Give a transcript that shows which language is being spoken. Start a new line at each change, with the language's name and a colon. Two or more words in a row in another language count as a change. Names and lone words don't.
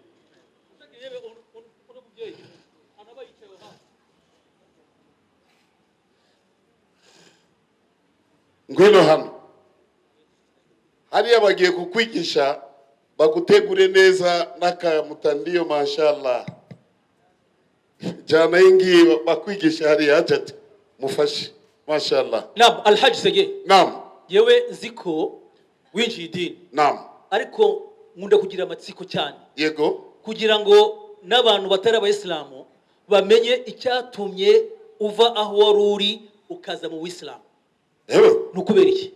Kinyarwanda: Ngwino hano. Hariya bagiye kukwigisha bagutegure neza n'akamutandiyo mashallah. Jana ingi bakwigisha hariya ati mufashe mashallah. Naam, Hajj Seguin. Naam. Yewe nziko winjiye idini. Naam. Ariko nkunda kugira amatsiko cyane. Yego. Kugira ngo n'abantu batari abaislam bamenye icyatumye uva aho waruri ukaza mu Ubuislam. Ewe, nukubera iki?